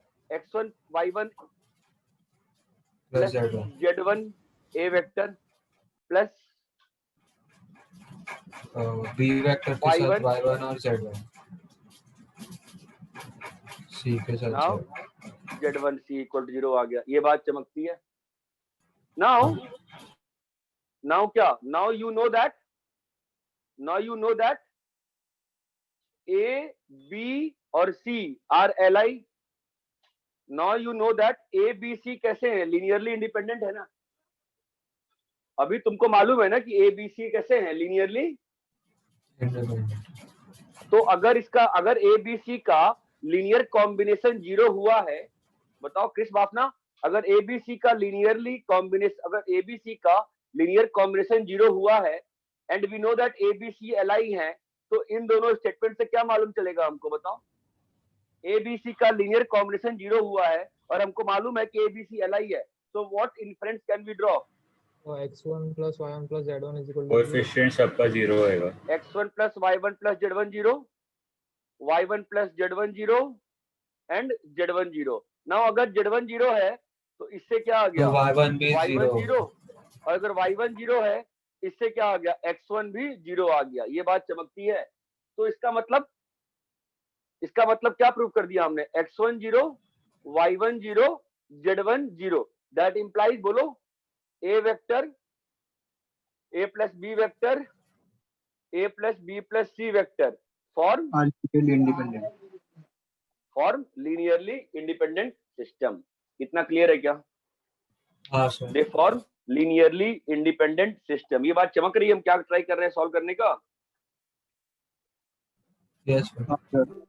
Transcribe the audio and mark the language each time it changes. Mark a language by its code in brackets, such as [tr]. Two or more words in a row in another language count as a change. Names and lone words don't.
[en] x1 y1 plus z1 a vector plus b vector [hi] के साथ y1 और z1 c के साथ नाउ z1 c [en] equal to [hi] 0 आ गया। ये बात चमकती है। नाउ क्या? [en] now you know that a b और c are L I. now you know that a b c [hi] कैसे है? [en] linearly independent [hi] है ना। अभी तुमको मालूम है ना कि ए बी सी कैसे हैं? लिनियरली। तो अगर ए बी सी का [en] linear combination [hi] 0 हुआ है, बताओ क्रिस बाफना, अगर ए बी सी का [en] linear combination [hi] 0 हुआ है [en] and we know that a b c L I [hi] है, तो इन दोनों स्टेटमेंट से क्या मालूम चलेगा हमको बताओ? ए बी सी का [en] linear combination [hi] 0 हुआ है और हमको मालूम है कि ए बी सी एल आई है, तो [en] what inference can we draw? x1 plus y1 plus z1 is equal to [hi] कोएफिशिएंट सबका 0 होएगा। [en] x1 plus y1 plus z1 0, y1 plus z1 0 एंड z1 0। [hi] नाउ अगर z1 0 है तो इससे क्या आ गया? तो y1 भी y1 0। 0, और अगर y1 0 है इससे क्या आ गया? x1 भी 0 आ गया। ये बात चमकती है। तो इसका मतलब क्या प्रूव कर दिया हमने? x1 0, y1 0, z1 0। [en] that implies, बोलो, a vector a plus b vector a plus b plus c vector form linearly independent system. [hi] इतना क्लियर है क्या? हाँ सर। [en] they form linearly independent system. [hi] ये बात चमक रही है? हम क्या ट्राई कर रहे हैं सॉल्व करने का? [en] yes sir.